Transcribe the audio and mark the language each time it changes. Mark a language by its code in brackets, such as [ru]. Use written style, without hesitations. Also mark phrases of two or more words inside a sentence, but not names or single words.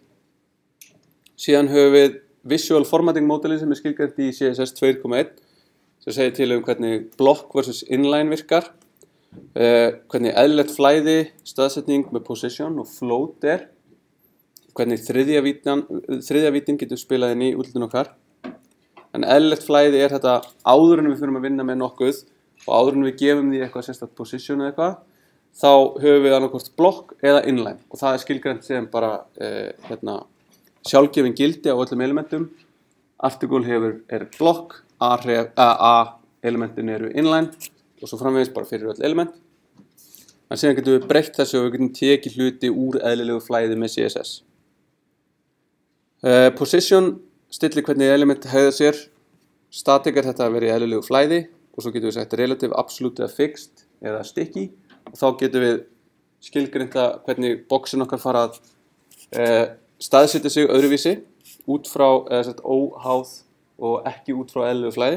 [is] Síðan höfum við [en] visual formatting [is] módelið sem skilgreint í CSS 2.1 sem segir til hvernig [en] block versus inline [is] virkar, hvernig eðlilegt flæði, staðsetning með position og float hvernig þriðja vítin getur spilað inn í útlitin okkar. En eðlilegt flæði þetta áður en við fyrir að vinna með nokkuð og áður en við gefum því eitthvað sérstakt position eða eitthvað, þá höfum við annarkvort block eða inline og það skilgreint sem bara sjálfgefin gildi á öllum elementum. [en] Article block, [is] A-elementin eru inline og svo framvegis bara fyrir öll element. En síðan getum við breytt þessu og við getum tekið hluti úr eðlilegu flæði með CSS. Position stillir hvernig element hegða sér. Static þetta að vera í eðlilegu flæði og svo getum við sagt [en] relative, absolute [is] eða fixed eða sticky og þá getum við skilgreinta hvernig boxin okkar fara að staðsetja sig öðruvísi út frá óháð og ekki út frá eðlilegu flæði.